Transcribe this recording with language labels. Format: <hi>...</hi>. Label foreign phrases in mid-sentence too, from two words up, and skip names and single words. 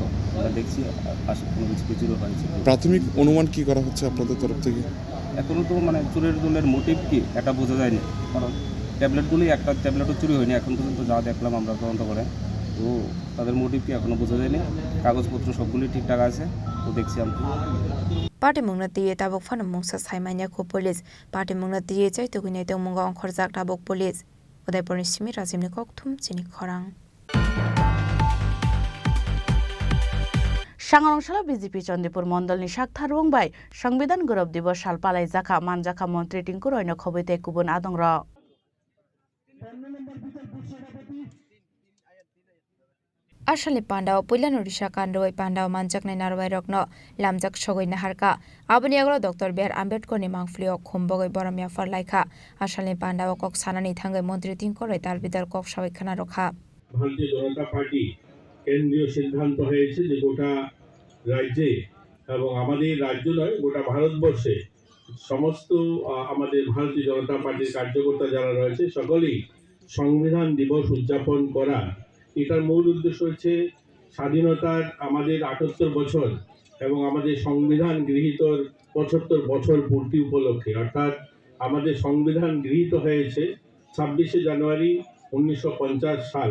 <bn>আমরা দেখছি কোনো কিছু চুরি হয়েছে। প্রাথমিক অনুমান কি করা হচ্ছে আপনাদের তরফ থেকে? এখনও তো মানে চুরির জন্য মোটিভ কি এটা বোঝা যায়নি, কারণ ট্যাবলেটগুলি একটা ট্যাবলেটও চুরি হয়নি এখন পর্যন্ত যা দেখলাম আমরা তদন্ত করে। তো তাদের মোটিভ কি এখনও বোঝা যায়নি। কাগজপত্র সবগুলি ঠিকঠাক আছে, তো দেখছি আমরা।</bn> <trp>पाटेमुंगनो तिये ताबक फान मुंगसा साइमानियाखौ पुलिस पाटेमुंगनो तिये चाइतुगिनै तमुंगा अंखरजाक ताबक पुलिस उदयपुरनि सिमी राजिमनि कक्थुम चिनि खरां। सांगरंशाला बीजेपी चंदीपुर मंडलनि साक्था रुंबाय संविधान गौरव दिवस साल पालाई जाखा मानजाखा मन्त्री टिंकु रयनो खबैते गुबुन आदंर। आसालनि पान्डाव पुइलानो रिसा काण्डवै पान्डाव मानजाकनाय नारवाय रकनो लामजाक सगैना हारका आबनि आगलो डॉक्टर बी आर आम्बेडकरनि मांफ्लियाव खमबगै बरमिया फरलायखा आसालनि पान्डाव कक सानानि थांगै मन्त्री टिंकरै दारबिदार कक साबायखाना रखा।</trp> <bn>ভারতীয় জনতা পার্টি কেন্দ্রীয় সিদ্ধান্ত হয়েছে যে গোটা রাজ্যে এবং আমাদের রাজ্য নয় গোটা ভারতবর্ষে সমস্ত আমাদের ভারতীয় জনতা পার্টির কার্যকর্তা যারা রয়েছে সকলেই সংবিধান দিবস উদযাপন করা। এটার মূল উদ্দেশ্য হচ্ছে স্বাধীনতার আমাদের ৭৮ বছর এবং আমাদের সংবিধান গৃহীতর ৭৫ বছর পূর্তি উপলক্ষে, অর্থাৎ আমাদের সংবিধান গৃহীত হয়েছে ২৬শে জানুয়ারি ১৯৫০ সাল।</bn>